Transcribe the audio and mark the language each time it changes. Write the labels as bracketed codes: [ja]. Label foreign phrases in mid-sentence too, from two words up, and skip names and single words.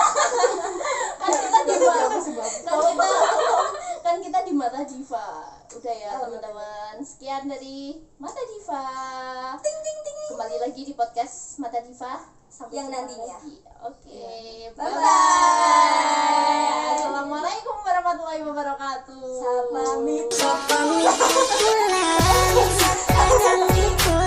[id] Kan kita di Mata Diva. Udah ya teman-teman, sekian dari Mata Diva. Kembali lagi di podcast Mata Diva sampai Yang jumpa nantinya. lagi. Oke, Bye-bye. bye. [ar] السلام عليكم ورحمة الله وبركاته. [id] Pamit. Pamit pulang,